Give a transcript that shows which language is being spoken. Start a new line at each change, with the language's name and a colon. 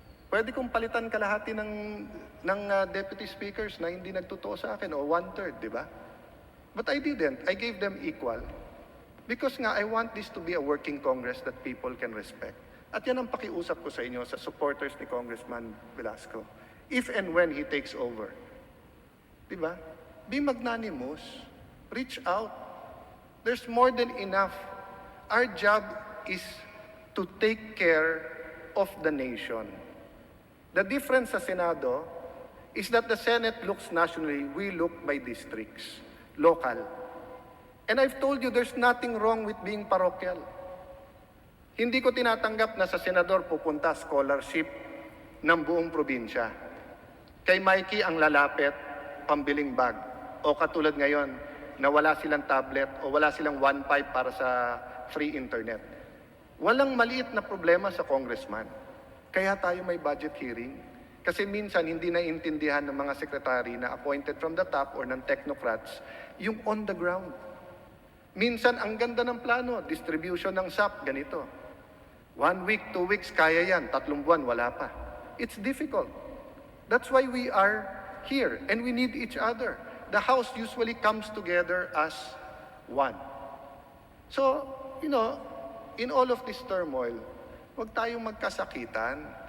Filipino: Pwede kong palitan kalahati ng deputy speakers na hindi nagtotoo sa akin o 1/3, di ba?
English: But I didn't. I gave them equal. Because nga, I want this to be a working Congress that people can respect.
Filipino: At yan ang pakiusap ko sa inyo, sa supporters ni Congressman Velasco.
English: If and when he takes over.
Filipino: Diba?
English: Be magnanimous. Reach out. There's more than enough. Our job is to take care of the nation. The difference
Filipino: sa Senado
English: is that the Senate looks nationally, we look by districts, local. And I've told you, there's nothing wrong with being parochial.
Filipino: Hindi ko tinatanggap na sa senador pupunta scholarship ng buong probinsya. Kay Mikey ang lalapit, pambiling bag. O katulad ngayon, na wala silang tablet o wala silang 1.5 para sa free internet. Walang maliit na problema sa congressman. Kaya tayo may budget hearing. Kasi minsan hindi naiintindihan ng mga sekretary na
English: appointed from the top or
Filipino: ng technocrats yung
English: on the ground.
Filipino: Minsan ang ganda ng plano, distribution ng SAP, ganito. 1 week, 2 weeks, kaya yan. 3 buwan, wala pa.
English: It's difficult. That's why we are here and we need each other. The House usually comes together as one. So, in all of this turmoil,
Filipino: huwag tayong magkasakitan.